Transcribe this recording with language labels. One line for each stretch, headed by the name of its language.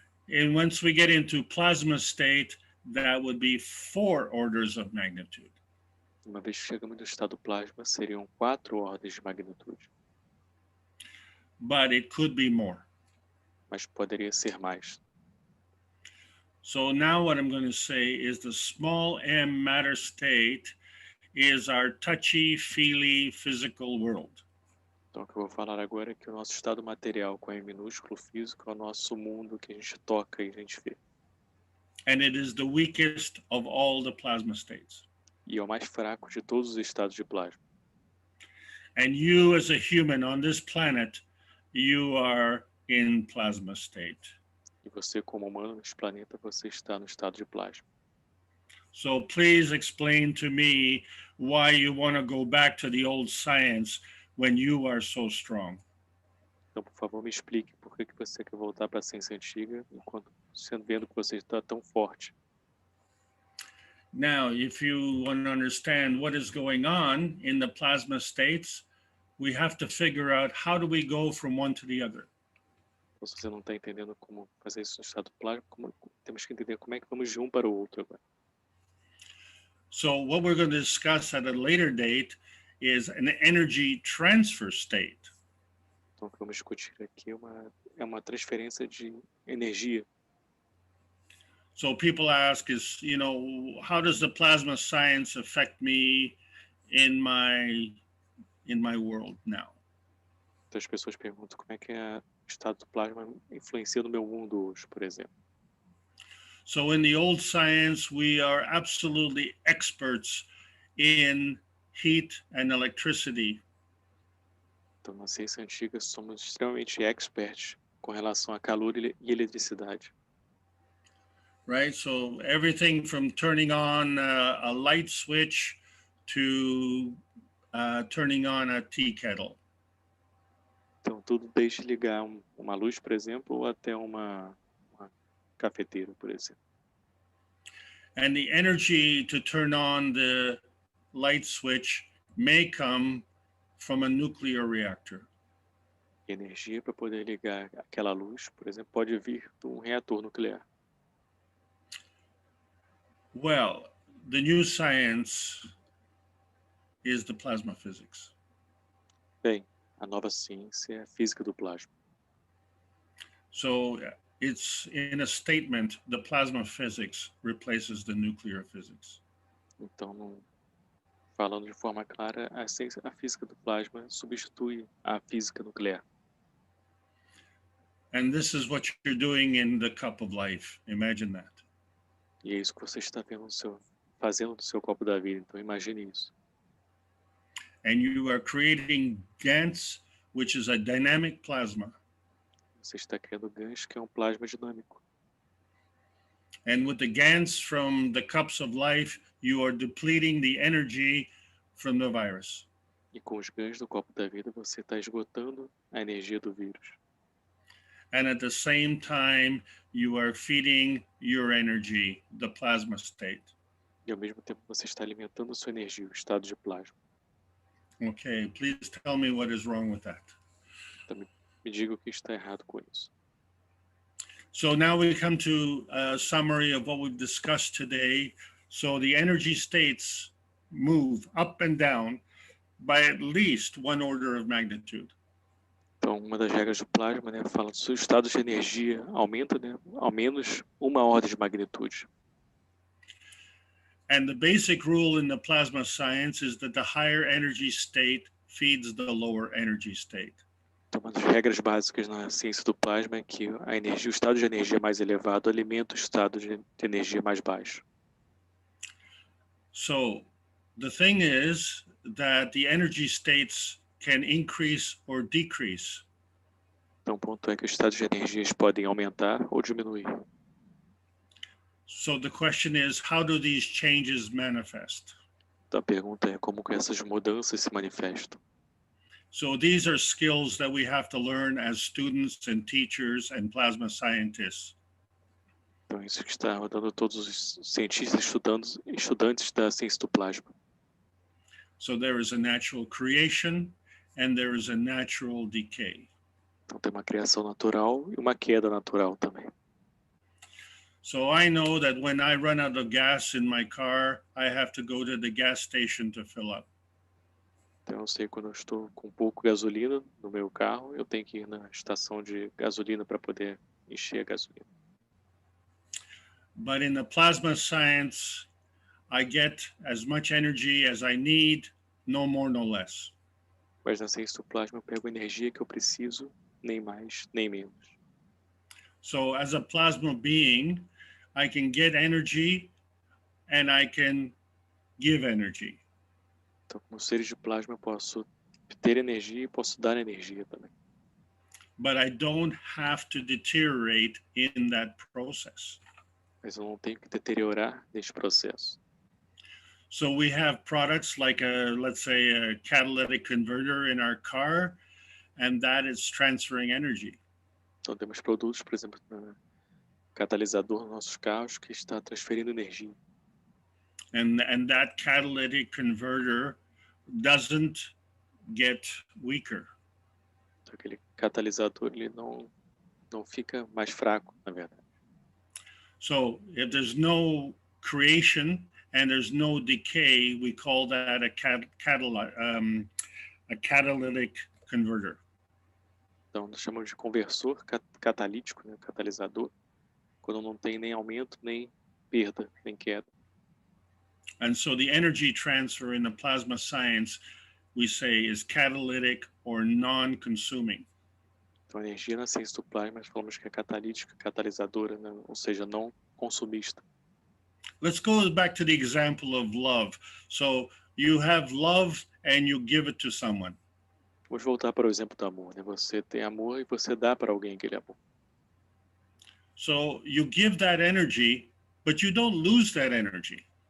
English: And once we get into plasma state, that would be 4 orders of magnitude.
Portuguese: Uma vez que chegamos no estado plasma, seriam 4 ordens de magnitude.
English: But it could be more.
Portuguese: Mas poderia ser mais.
English: So now what I'm going to say is the small m matter state is our touchy-feely physical world.
Portuguese: Então, o que eu vou falar agora é que o nosso estado material com M minúsculo físico é o nosso mundo que a gente toca e a gente vê.
English: And it is the weakest of all the plasma states.
Portuguese: E é o mais fraco de todos os estados de plasma.
English: And you as a human on this planet, you are in plasma state.
Portuguese: E você, como humano nesse planeta, você está no estado de plasma.
English: So please explain to me why you want to go back to the old science when you are so strong.
Portuguese: Então, por favor, me explique por que você quer voltar para a ciência antiga, enquanto vendo que você está tão forte.
English: Now, if you want to understand what is going on in the plasma states, we have to figure out how do we go from one to the other.
Portuguese: Então, se você não está entendendo como fazer isso no estado plasma, temos que entender como é que vamos de um para o outro agora.
English: So what we're going to discuss at a later date is an energy transfer state.
Portuguese: Então, o que vamos discutir aqui é uma transferência de energia.
English: So people ask is, how does the plasma science affect me in my world now?
Portuguese: Então, as pessoas perguntam como é que o estado do plasma influencia no meu mundo hoje, por exemplo.
English: So in the old science, we are absolutely experts in heat and electricity.
Portuguese: Então, na ciência antiga, somos extremamente experts com relação a calor e eletricidade.
English: Right, so everything from turning on a light switch to turning on a tea kettle.
Portuguese: Então, tudo desde ligar uma luz, por exemplo, ou até uma cafeteira, por exemplo.
English: And the energy to turn on the light switch may come from a nuclear reactor.
Portuguese: E energia para poder ligar aquela luz, por exemplo, pode vir de um reator nuclear.
English: Well, the new science is the plasma physics.
Portuguese: Bem, a nova ciência é a física do plasma.
English: So it's in a statement, the plasma physics replaces the nuclear physics.
Portuguese: Então, falando de forma clara, a física do plasma substitui a física nuclear.
English: And this is what you're doing in the cup of life. Imagine that.
Portuguese: E é isso que você está fazendo no seu copo da vida. Então, imagine isso.
English: And you are creating GANs, which is a dynamic plasma.
Portuguese: Você está criando Gans, que é um plasma dinâmico.
English: And with the GANs from the cups of life, you are depleting the energy from the virus.
Portuguese: E com os Gans do copo da vida, você está esgotando a energia do vírus.
English: And at the same time, you are feeding your energy, the plasma state.
Portuguese: E ao mesmo tempo, você está alimentando a sua energia, o estado de plasma.
English: Okay, please tell me what is wrong with that.
Portuguese: Então, me diga o que está errado com isso.
English: So now we come to a summary of what we've discussed today. So the energy states move up and down by at least 1 order of magnitude.
Portuguese: Então, uma das regras do plasma, né, fala que o estado de energia aumenta, né, ao menos uma ordem de magnitude.
English: And the basic rule in the plasma science is that the higher energy state feeds the lower energy state.
Portuguese: Então, uma das regras básicas na ciência do plasma é que a energia, o estado de energia mais elevado alimenta o estado de energia mais baixo.
English: So the thing is that the energy states can increase or decrease.
Portuguese: Então, o ponto é que os estados de energias podem aumentar ou diminuir.
English: So the question is, how do these changes manifest?
Portuguese: Então, a pergunta é como que essas mudanças se manifestam.
English: So these are skills that we have to learn as students and teachers and plasma scientists.
Portuguese: Então, isso que está rodando todos os cientistas, estudantes da ciência do plasma.
English: So there is a natural creation and there is a natural decay.
Portuguese: Então, tem uma criação natural e uma queda natural também.
English: So I know that when I run out of gas in my car, I have to go to the gas station to fill up.
Portuguese: Então, eu sei quando eu estou com pouco gasolina no meu carro, eu tenho que ir na estação de gasolina para poder encher a gasolina.
English: But in the plasma science, I get as much energy as I need, no more, no less.
Portuguese: Mas na ciência do plasma eu pego a energia que eu preciso, nem mais, nem menos.
English: So as a plasma being, I can get energy and I can give energy.
Portuguese: Então, como seres de plasma, eu posso ter energia e posso dar energia também.
English: But I don't have to deteriorate in that process.
Portuguese: Mas eu não tenho que deteriorar neste processo.
English: So we have products like let's say a catalytic converter in our car, and that is transferring energy.
Portuguese: Então, temos produtos, por exemplo, catalisador nos nossos carros que está transferindo energia.
English: And that catalytic converter doesn't get weaker.
Portuguese: Então, aquele catalisador ele não fica mais fraco, na verdade.
English: So if there's no creation and there's no decay, we call that a catalytic converter.
Portuguese: Então, nós chamamos de conversor catalítico, né, catalisador, quando não tem nem aumento, nem perda, nem queda.
English: And so the energy transfer in the plasma science, we say, is catalytic or non-consuming.
Portuguese: Então, a energia na ciência do plasma, nós falamos que é catalítica, catalisadora, né, ou seja, não consumista.
English: Let's go back to the example of love. So you have love and you give it to someone.
Portuguese: Vamos voltar para o exemplo do amor, né? Você tem amor e você dá para alguém aquele amor.
English: So you give that energy, but you don't lose that energy.